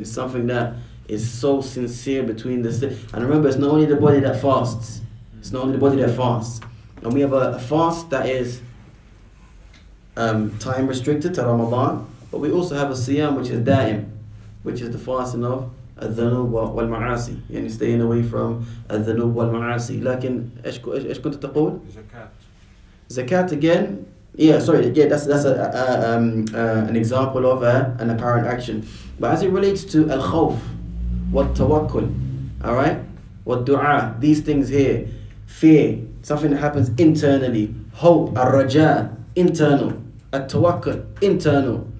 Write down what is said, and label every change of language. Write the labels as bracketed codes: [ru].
[en] It's something that is so sincere between the. And remember, it's not only the body that fasts. It's not only the body that fasts. And we have a fast that is time restricted to Ramadan, but we also have a siyam which is da'im, which is the fasting of [ar] الذنوب والمعاصي, يعني [en] staying away from الذنوب والمعاصي. [ar] لكن إيش كنت تقول؟ [en] Zakat again. Yeah, sorry. Yeah, that's an example of an apparent action. But as it relates to al-khawf, what tawakkul, all right, what du'a, these things here, fear, something that happens internally, hope, ar-raja, internal, at-tawakkul, internal.